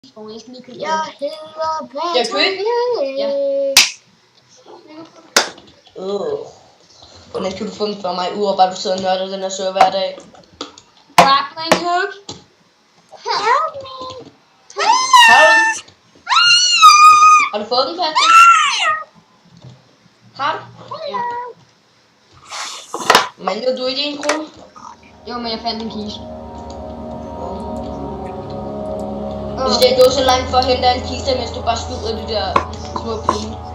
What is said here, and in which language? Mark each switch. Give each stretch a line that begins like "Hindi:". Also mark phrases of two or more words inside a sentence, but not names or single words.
Danish: Jeg skal lige købe Jeg hedder Patrick. Jeg køber. Ja. Hvordan kan du få den for mig, udover bare du sidder og nørder den her server hver dag?
English: Grappling hook. Help me.
Danish: Har du fået den, Patrick? Har du? Ja. Mangler du ikke 1 krone? Jo, men jeg fandt en kiste. Du skal gå så langt for at hente en kiste, mens du bare skyder de der små penge.